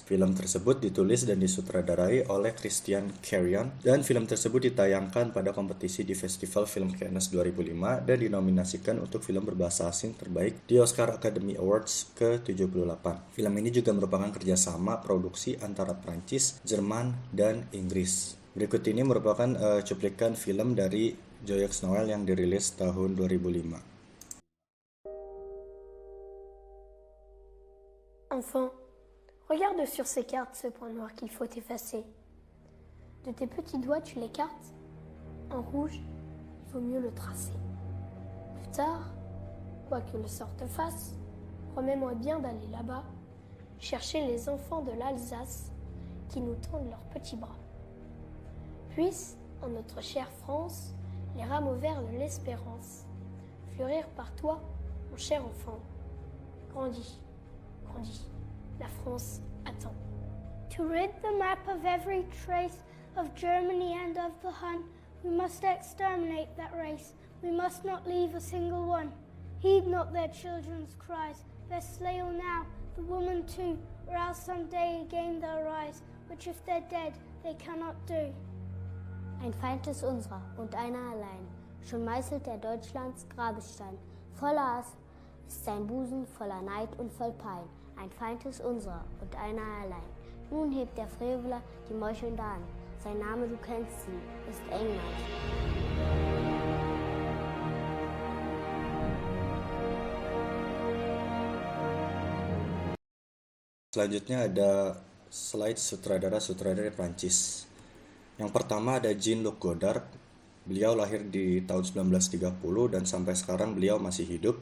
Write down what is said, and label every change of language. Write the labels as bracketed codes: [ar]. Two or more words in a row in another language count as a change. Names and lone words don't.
[id] Film tersebut ditulis dan disutradarai oleh Christian Carion, dan film tersebut ditayangkan pada kompetisi di Festival Film Cannes 2005 dan dinominasikan untuk film berbahasa asing terbaik di Oscar Academy Awards ke-78. Film ini juga merupakan kerjasama produksi antara Prancis, Jerman, dan Inggris. Berikut ini merupakan cuplikan film dari Joyeux Noël yang dirilis tahun 2005. [fr] Enfant, regarde sur ces cartes ce point noir qu'il faut effacer. De tes petits doigts, tu l'écartes. En rouge, il vaut mieux le tracer. Plus tard, quoi que le sort te fasse, promets-moi bien d'aller là-bas, chercher les enfants de l'Alsace qui nous tendent leurs petits bras. Puissent, en notre chère France, les rameaux verts de l'espérance fleurir par toi, mon cher enfant. grandit, grandit. La France attend. [en] To rid the map of every trace of Germany and of the Hun, we must exterminate that race. We must not leave a single one. Heed not their children's cries. Their slail now, the woman too, or else someday again they'll rise, which if they're dead, they cannot do. [de] Ein Feind ist unserer und einer allein. Schon meißelt er Deutschlands Grabestein. Voller Hass ist sein Busen, voller Neid und voll Pein. Ein Feind ist unserer und einer allein. Nun hebt der Freveler die Meuchelnde an. Sein Name, du kennst sie, ist England. [id] Selanjutnya ada slide sutradara-sutradara Prancis. Yang pertama ada Jean-Luc Godard. Beliau lahir di tahun 1930 dan sampai sekarang beliau masih hidup.